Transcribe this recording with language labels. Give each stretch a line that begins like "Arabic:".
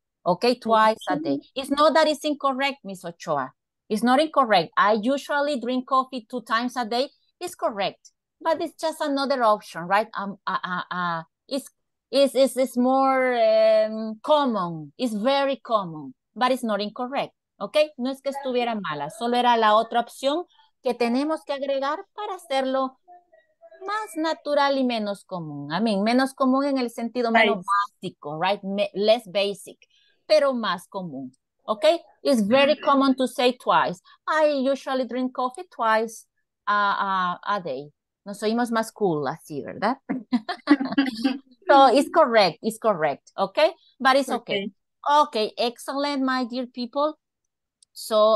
English: Okay, twice a day. It's not that it's incorrect, Miss Ochoa. It's not incorrect. I usually drink coffee 2 times a day. It's correct, but it's just another option, right? It's more common. It's very common, but it's not incorrect.
Spanish: Okay, no es que estuviera mala, solo era la otra opción que tenemos que agregar para hacerlo más natural y menos común.
English: I mean,
Spanish: menos común en el sentido menos básico,
English: right? Less basic,
Spanish: pero más común.
English: Okay? It's very common to say twice. I usually drink coffee twice a day.
Spanish: Nos oímos más cool así, ¿verdad?
English: So it's correct, okay? But it's okay. Okay, excellent, my dear people. So